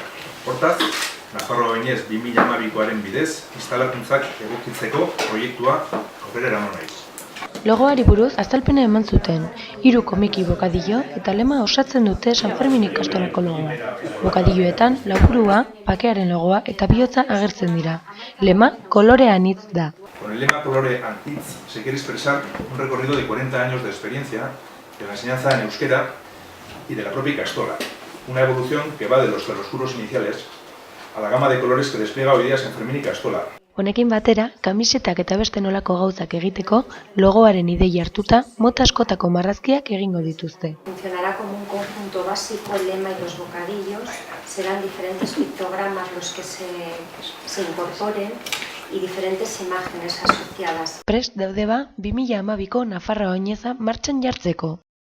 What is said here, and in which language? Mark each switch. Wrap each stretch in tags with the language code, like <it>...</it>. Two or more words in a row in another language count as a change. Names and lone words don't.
<eu>Hortaz, Nafarroa oinez 2012koaren bidez instalakuntzak egokitzeko proiektua aurrera eraman nahi. Logoari buruz azalpena eman zuten, 3 komiki bokadillo eta lema osatzen dute San Fermin ikastolako logoa. Bokadilloetan laburua, bakearen logoa eta bihotza agertzen dira. Lema kolore anitz da.</eu> <es>Con el lema Colore Anitz se quiere expresar un recorrido de 40 años de experiencia de la enseñanza en euskera y de la propia ikastola. Una evolución que va de los claroscuros iniciales a la gama de colores que despliega hoy día San Fermin ikastola.</es> <eu>Honekin batera, kamisetak eta beste nolako gauzak egiteko, logoaren ideia hartuta, mota askotako marrazkiak egingo dituzte.</eu> <es>Funcionará como un conjunto básico, el lema y los bocadillos. Serán diferentes pictogramas los que se incorporen y diferentes imágenes asociadas.</es> <eu>Prest daude 2012ko Nafarroa oineza martxan jartzeko.</eu>